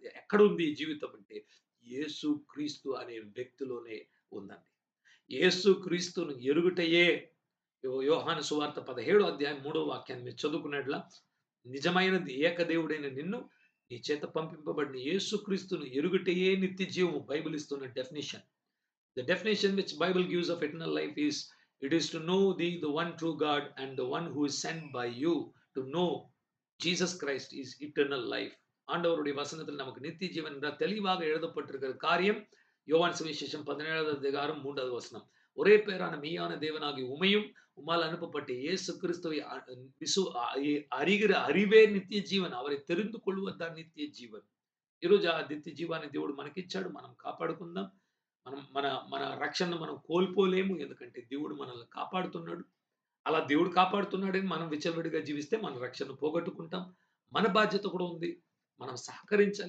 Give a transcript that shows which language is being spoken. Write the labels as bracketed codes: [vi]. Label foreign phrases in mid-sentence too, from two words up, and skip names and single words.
[te] ఎక్కడుంది ఈ జీవితం అంటే యేసు క్రీస్తు అనే వ్యక్తిలోనే ఉందండి. యేసు క్రీస్తును ఎరుగుటయే యోహాను సువార్త 17 అధ్యాయం 3వ వాక్యాన్ని మీరు చదువుకున్నట్లా నిజమైనది ఏకదేవుడైన నిన్ను నీ చేత పంపింపబడిన యేసు క్రీస్తును ఎరుగుటయే నిత్య జీవము బైబిల్ ఇస్తున్న డెఫినిషన్. [en] The definition which Bible gives of eternal life is, it is to know thee, the one true God, and the one who is sent by you to know Jesus Christ is eternal life. [ta] ஆண்டவருடைய வசனத்தில் நமக்கு நித்திய ஜீவன் என்ற தெளிவாக எழுதப்பட்டிருக்கிற காரியம் யோவான் சுவிசேஷம் 17வது அதிகாரம் 3வது வசனம். ஒரே பேரான மெய்யான தேவனாகிய உமையும் உம்மால் அனுப்பப்பட்ட இயேசு கிறிஸ்துவை அறிகிற அறிவே நித்ய ஜீவன். அவரை தெரிந்து கொள்வதுதான் நித்ய ஜீவன். [te] ఈరోజు ఆ నిత్య జీవాన్ని దేవుడు మనకిచ్చాడు. మనం కాపాడుకుందాం. మనం మన మన రక్షణను మనం కోల్పోలేము. ఎందుకంటే దేవుడు మనల్ని కాపాడుతున్నాడు. అలా దేవుడు కాపాడుతున్నాడని మనం విచ్చలవిడిగా జీవిస్తే మన రక్షణను పోగొట్టుకుంటాం. మన బాధ్యత కూడా ఉంది. మనం సహకరించాలి.